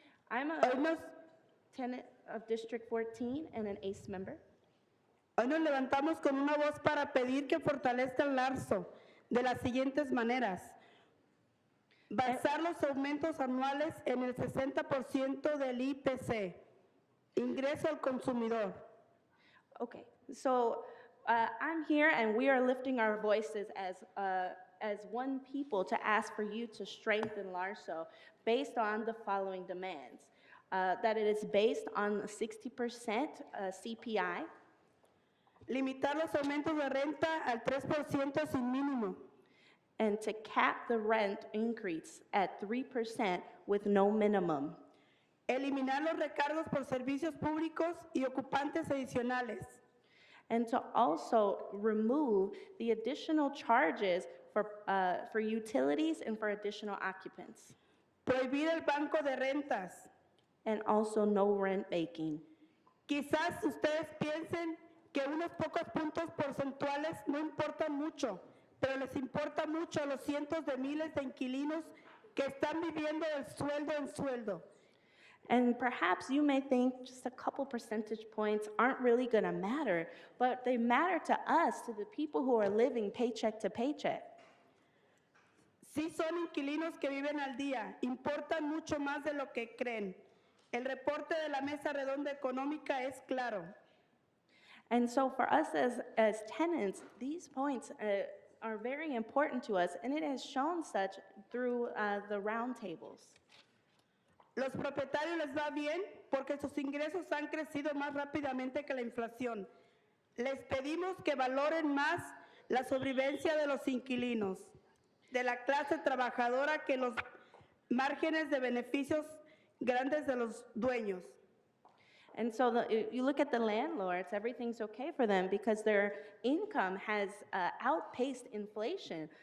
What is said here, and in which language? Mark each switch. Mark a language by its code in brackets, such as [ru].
[en] I'm a tenant of District 14 and an ACE member. [es] Hoy nos levantamos con una voz para pedir que fortalezca el LARSO de las siguientes maneras. Basar los aumentos anuales en el 60% del IPC, ingreso al consumidor. [en] Okay, so I'm here and we are lifting our voices as one people to ask for you to strengthen LARSO based on the following demands. That it is based on 60% CPI. [es] Limitar los aumentos de renta al 3% sin mínimo. [en] And to cap the rent increase at 3% with no minimum. [es] Eliminar los recargos por servicios públicos y ocupantes adicionales. [en] And to also remove the additional charges for utilities and for additional occupants. [es] Prohibir el banco de rentas. [en] And also no rent making. [es] Quizás ustedes piensen que unos pocos puntos porcentuales no importan mucho, pero les importa mucho a los cientos de miles de inquilinos que están viviendo del sueldo en sueldo. [en] And perhaps you may think just a couple percentage points aren't really going to matter, but they matter to us, to the people who are living paycheck to paycheck. [es] Sí son inquilinos que viven al día, importan mucho más de lo que creen. El reporte de la Mesa Redonda Económica es claro. [en] And so for us as tenants, these points are very important to us, and it has shown such through the roundtables. [es] Los propietarios les va bien porque sus ingresos han crecido más rápidamente que la inflación. Les pedimos que valoren más la sobrevivencia de los inquilinos, de la clase trabajadora, que los márgenes de beneficios grandes de los dueños. [en] And so you look at the landlords, everything's okay for them because their income has outpaced inflation.